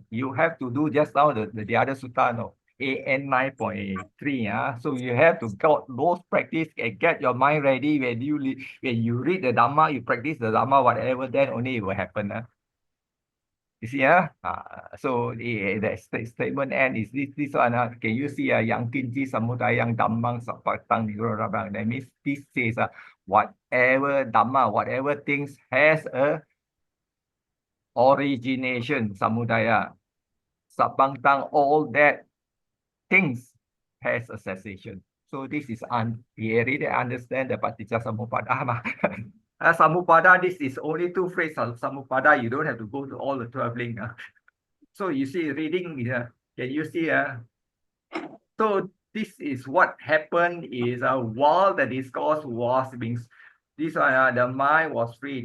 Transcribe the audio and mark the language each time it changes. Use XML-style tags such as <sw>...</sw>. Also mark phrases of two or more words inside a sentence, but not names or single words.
<en>You have to do just now the other sutta, no, AN 9.3. So you have to got those practice and get your mind ready when you read the Dhamma, you practice the Dhamma, whatever, then only it will happen. You see, so the statement end is this one. Can you see</en> <pi>yang kinci samudayang dhammang sapatang nirorabang?</pi> <en>That means this says whatever dhamma, whatever things has a origination,</en> <pi>samudaya, sapantang,</pi> <en>all that things has a cessation. So this is he already understand the</en> <pi>paticca samuppada.</pi> <en>Samupada, this is only two phrases. Samupada, you don't have to go to all the 12 links. So you see, reading, can you see? So this is what happened is while the discourse was being, this one, the mind was free.</en>